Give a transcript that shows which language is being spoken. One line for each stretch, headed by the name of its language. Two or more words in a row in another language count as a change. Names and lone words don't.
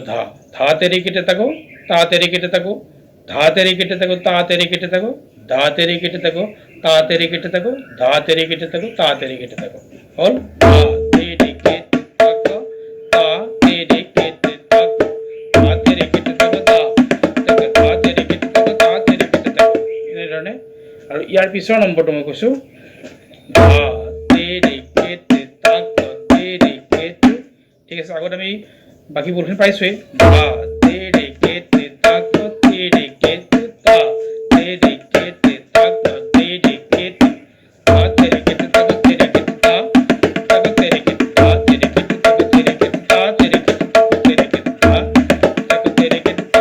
Assamese: ধা ধা তেৰে কেটে তাকো তা তেৰে কেটে তাকো ধা তেৰে কেটে তাকো তা তেৰে কেটে তাকো ধা তেৰে কেটে তাকো তা তেৰে কেটে তাকো ধা তেৰে কেটে তাকো তা তেৰে কেটে তাকো হ'ল ধা তেৰে কেটে তাকো তা তেৰে কেটে তাকো ধা তেৰে কেটে তাকো ধা তেৰে কেটে তাকো তা তেৰে কেটে তাকো এনেধৰণে। আৰু ইয়াৰ পিছৰ নম্বৰটো মই কৈছোঁ ধা তেৰে কেটে তাকো তেৰে কেটে ঠিক আছে। আগত আমি বাকী বলখিনি পাইছোৱেই ধা তেৰে কেটে তাকো তেৰে কেটে তা তেৰে কেটে তাকো তেৰে কেটে ধা তেৰে কেটে তাকো তেৰে কেটে তা তাকো তেৰে কেটে ধা তেৰে কেটে তাকো তেৰে কেটে তা তেৰে কেটে তাকো তেৰে কেটে ধা তাকো তেৰে কেটে তা